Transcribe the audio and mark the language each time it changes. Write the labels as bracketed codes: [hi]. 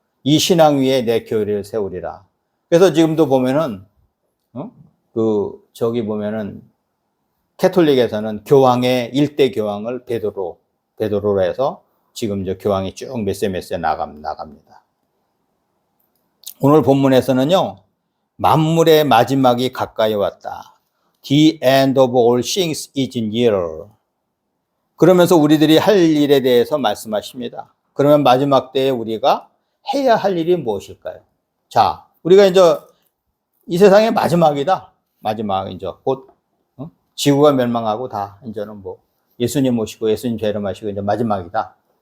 [ko] 이 신앙 위에 내 교회를 세우리라. 그래서 지금도 보면은, 저기 보면은, 캐톨릭에서는 교황의 일대 교황을 베드로로 해서 지금 저 교황이 쭉 몇 세 나갑니다. 오늘 본문에서는요, 만물의 마지막이 가까이 왔다. [en] The end of all things is near. [ko] 그러면서 우리들이 할 일에 대해서 말씀하십니다. 그러면 마지막 때에 우리가 해야 할 일이 무엇일까요? 자, 우리가 이제 이 세상의 마지막이다. 마지막 이제 곧 지구가 멸망하고 다 이제는 뭐 예수님 모시고 예수님 재림하시고 이제 마지막이다.